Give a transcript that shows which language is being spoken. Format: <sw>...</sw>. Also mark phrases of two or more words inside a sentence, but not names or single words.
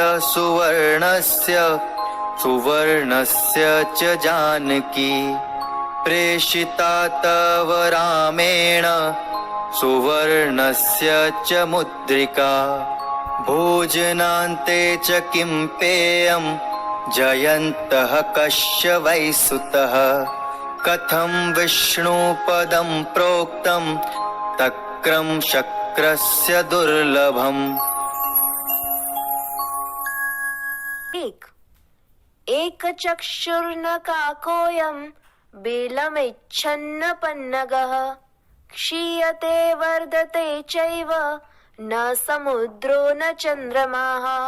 <sa>सुवर्णस्य सुवर्णस्य च जानकी प्रेषिता तव रामेण सुवर्णस्य च मुद्रिका भोजनान्ते च किं पेयं जयन्तः कस्य वै सुतः कथं विष्णुपदं प्रोक्तं तक्रं शक्रस्य दुर्लभम्. एक चक्षुर्नकाकोयम बेलमिच्छन्न पन्नगः क्षीयते वर्धते चैव न समुद्रो न चन्द्रमाः.</sa>